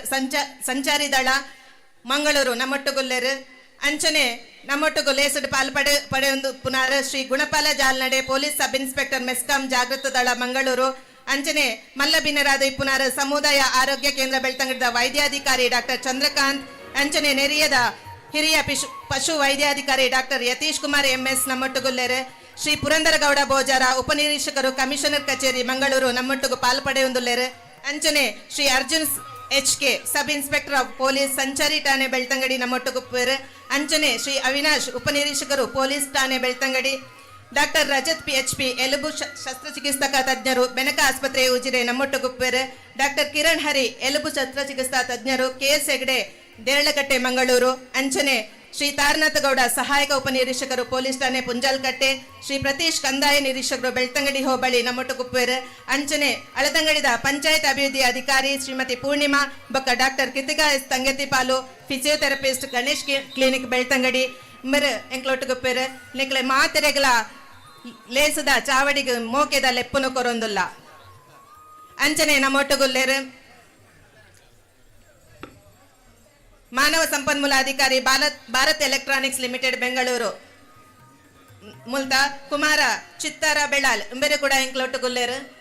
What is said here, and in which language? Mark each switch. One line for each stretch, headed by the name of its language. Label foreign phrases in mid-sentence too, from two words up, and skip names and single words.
Tulu: ಸಂಚಾರಿ ದಳ ಮಂಗಳೂರು ನಮ್ಮೊಟ್ಟುಗುಲ್ಲರು ಅಂಚನೆ ನಮ್ಮೊಟ್ಟುಗು ಲೇಸಡ್ ಪಾಲ್ಪಡೆಯೊಂದು ಪುನರ್ ಶ್ರೀ ಗುಣಪಾಲ ಜಾಲ್ನಡೆ
English: police sub inspector
Tulu: ಮೆಸ್ಕಾಂ ಜಾಗೃತ ದಳ ಮಂಗಳೂರು ಅಂಚನೆ ಮಲ್ಲ ಬಿನ್ನರಾದ ಇಪ್ಪುನಾರ್ ಸಮುದಾಯ ಆರೋಗ್ಯ ಕೇಂದ್ರ ಬೆಳ್ತಂಗಡಿದ ವೈದ್ಯಾಧಿಕಾರಿ ಡಾಕ್ಟರ್ ಚಂದ್ರಕಾಂತ್ ಅಂಚನೆ ನೆರಿಯದ ಹಿರಿಯ ಪಶು ವೈದ್ಯಾಧಿಕಾರಿ ಡಾಕ್ಟರ್ ಯತೀಶ್ ಕುಮಾರ್ MS ನಮ್ಮೊಟ್ಟುಗುಲ್ಲೆರ್ ಶ್ರೀ ಪುರಂದರಗೌಡ ಬೋಜಾರ ಉಪನಿರೀಕ್ಷಕರು ಕಮಿಷನರ್ ಕಚೇರಿ ಮಂಗಳೂರು ನಮ್ಮೊಟ್ಟುಗು ಪಾಲ್ಪಡೆಯೊಂದುಲ್ಲೆರ್ ಅಂಚನೆ ಶ್ರೀ ಅರ್ಜುನ್ HK ಸಬ್
English: inspector of police
Tulu: ಸಂಚಾರಿ ಠಾಣೆ ಬೆಳ್ತಂಗಡಿ ನಮ್ಮೊಟ್ಟುಗುಪ್ಪೇರ್ ಅಂಚನೆ ಶ್ರೀ ಅವಿನಾಶ್ ಉಪನಿರೀಕ್ಷಕರು ಪೊಲೀಸ್ ಠಾಣೆ ಬೆಳ್ತಂಗಡಿ ಡಾಕ್ಟರ್ ರಜತ್ PHP ಎಲುಬು ಶಸ್ತ್ರಚಿಕಿತ್ಸಕ ತಜ್ಞರು ಬೆನಕ ಆಸ್ಪತ್ರೆ ಉಜಿರೆ ನಮ್ಮೊಟ್ಟುಗುಪ್ಪೇರ್ ಡಾಕ್ಟರ್ ಕಿರಣ್ ಹರಿ ಎಲುಬು ಶಸ್ತ್ರಚಿಕಿತ್ಸಾ ತಜ್ಞರು KS ಹೆಗ್ಡೆ ದೇರಳಕಟ್ಟೆ ಮಂಗಳೂರು ಅಂಚನೆ ಶ್ರೀ ತಾರನಾಥ ಗೌಡ ಸಹಾಯಕ ಉಪನಿರೀಕ್ಷಕರು ಪೊಲೀಸ್ ಠಾಣೆ ಪುಂಜಾಲ್ಕಟ್ಟೆ ಶ್ರೀ ಪ್ರತೀಶ್ ಕಂದಾಯ ನಿರೀಕ್ಷಕರು ಬೆಳ್ತಂಗಡಿ ಹೋಬಳಿ ನಮ್ಮೊಟ್ಟುಗುಪ್ಪೇರ್ ಅಂಚನೆ ಅಳದಂಗಡಿದ ಪಂಚಾಯತ್ ಅಭಿವೃದ್ಧಿ ಅಧಿಕಾರಿ ಶ್ರೀಮತಿ ಪೂರ್ಣಿಮಾ ಬೊಕ್ಕ ಡಾಕ್ಟರ್ ಕಿತಿಕಾ S ತಂಗತಿಪಾಲು ಫಿಸಿಯೋಥೆರಪಿಸ್ಟ್ ಗಣೇಶ್ ಕ್ಲಿನಿಕ್ ಬೆಳ್ತಂಗಡಿ ಮರ ಎಂಕ್ಲೊಟ್ಟುಗುಪ್ಪೇರ್ ನಿಕ್ಲೆ ಮಾತೆರೆಗಳ ಲೇಸದ ಚಾವಡಿಗೆ ಮೋಕೆದ ಲೆಪ್ಪುನು ಕೊರೊಂದುಲ್ಲ ಅಂಚನೆ ನಮ್ಮೊಟ್ಟುಗುಲ್ಲೆರ್ ಮಾನವ ಸಂಪನ್ಮೂಲ ಅಧಿಕಾರಿ ಭಾರತ್ ಎಲೆಕ್ಟ್ರಾನಿಕ್ಸ್ ಲಿಮಿಟೆಡ್ ಬೆಂಗಳೂರು ಮುಲ್ತ ಕುಮಾರ ಚಿತ್ತಾರ ಬೆಳಾಲ್ ಇಂಬೆರೆ ಕೂಡ ಎಂಕ್ಲೊಟ್ಟುಗುಲ್ಲೆರ್